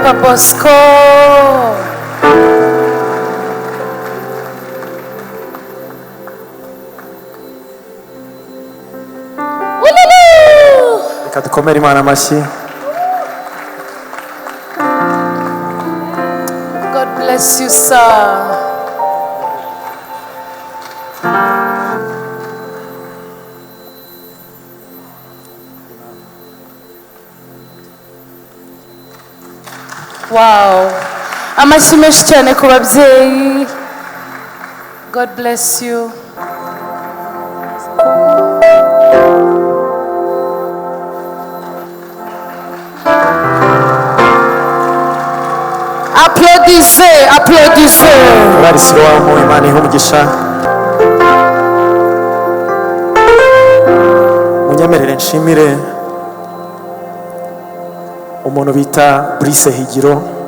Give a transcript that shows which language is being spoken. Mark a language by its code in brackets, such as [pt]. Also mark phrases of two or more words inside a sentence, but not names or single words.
[rw] Papa Bosco. Reka dukomere Imana amashyi. [en] God bless you, sir. Wow. [rw] Amashyi menshi cyane ku babyeyi. [en] God bless you. [fr] Applaudissez, applaudissez. [rw] Abarisiro wamo Imana ihe umugisha. Munyemerere nshimire umuntu bita Brice Higiro.